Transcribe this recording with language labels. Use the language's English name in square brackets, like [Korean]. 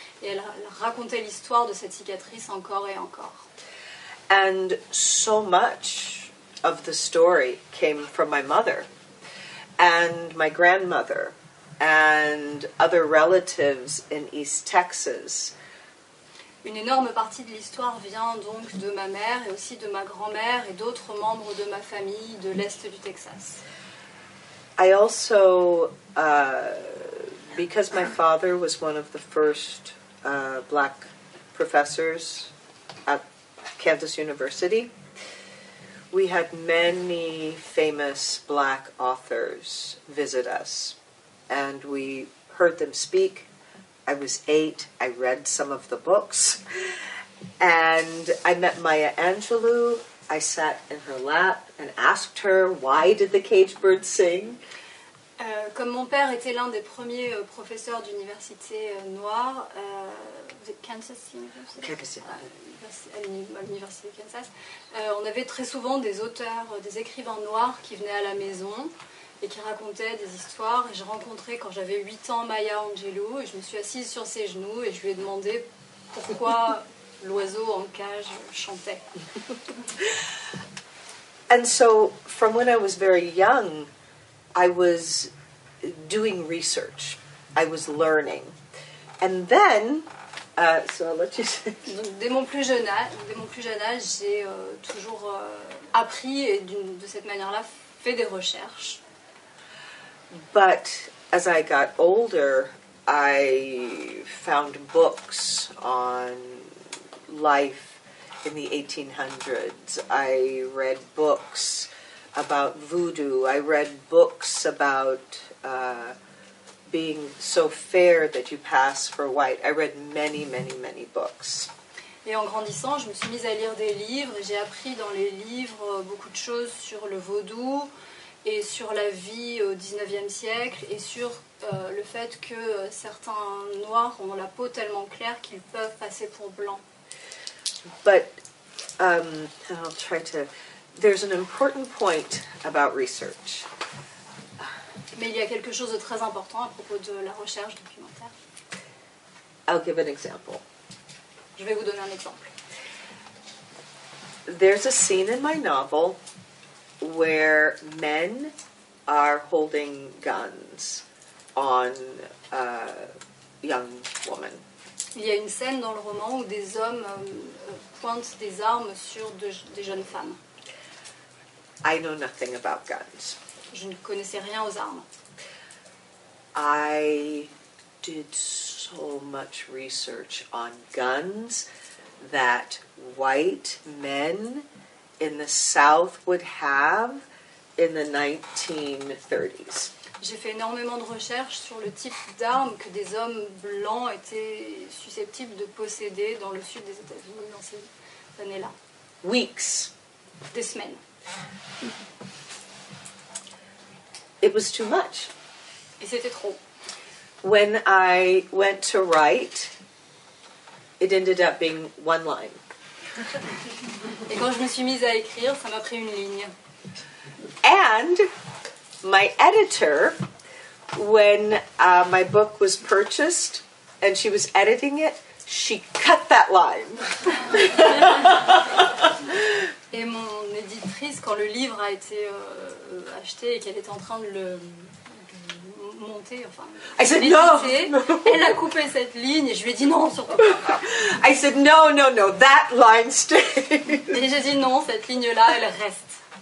[French] Et elle racontait l'histoire de cette cicatrice encore et encore. [English] And so much of the story came from my mother and my grandmother and other relatives in East Texas. [French] Une énorme partie de l'histoire vient donc de ma mère et aussi de ma grand-mère et d'autres membres de ma famille de l'Est du Texas. [English] I also, because my father was one of the first black professors at Kansas University, we had many famous black authors visit us, and we heard them speak. I was 8, I read some of the books, and I met Maya Angelou. I sat in her lap and asked her, why did the cage bird sing? [French] Comme mon père était l'un des premiers professeurs d'université noire, Kansas University, à l'université de Kansas, on avait très souvent des auteurs, des écrivains noirs qui venaient à la maison et qui racontaient des histoires. Et j'ai rencontré quand j'avais 8 ans Maya Angelou et je me suis assise sur ses genoux et je lui ai demandé pourquoi l'oiseau en cage chantait. [English] And so, from when I was very young, I was doing research. I was learning. And then, so I'll let you say. [French] Donc, dès mon plus jeune âge, j'ai toujours appris et de cette manière-là fait des recherches. [English] But as I got older, I found books on life in the 1800s. I read books about voodoo. I read books about being so fair that you pass for white. I read many, many, many books. [French] Et en grandissant, je me suis mise à lire des livres et j'ai appris dans les livres beaucoup de choses sur le vaudou et sur la vie au XIXe siècle et sur le fait que certains noirs ont la peau tellement claire qu'ils peuvent passer pour blancs. [English] But I'll try to... There's an important point about research. [French] Mais il y a quelque chose de très important à propos de la recherche documentaire. [English] I'll give an example. [French] Je vais vous donner un exemple. [English] There's a scene in my novel where men are holding guns on a young woman. [French] Il y a une scène dans le roman où des hommes pointent des armes sur des jeunes femmes. [English] I know nothing about guns. [French] Je ne connaissais rien aux armes. [English] I did so much research on guns that white men in the South would have in the 1930s. [French] J'ai fait énormément de recherches sur le type d'armes que des hommes blancs étaient susceptibles de posséder dans le sud des États-Unis dans ces années-là. [English] Weeks. [French] Des semaines. [English] It was too much. [French] Et c'était trop. [English] When I went to write, it ended up being one line. [French] Et quand je me suis mise à écrire, ça m'a pris une ligne. [English] And my editor, when my book was purchased and she was editing it, she cut that line. [French] Et mon éditrice, quand le livre a été acheté et qu'elle était en train de le monter, enfin, [English] I said, [French] l'éditer, [English] no. [French] elle a coupé cette ligne et je lui ai dit non, surtout pas. [English] I said, no, that line stays. [French] Et j'ai dit non, cette ligne-là, elle reste.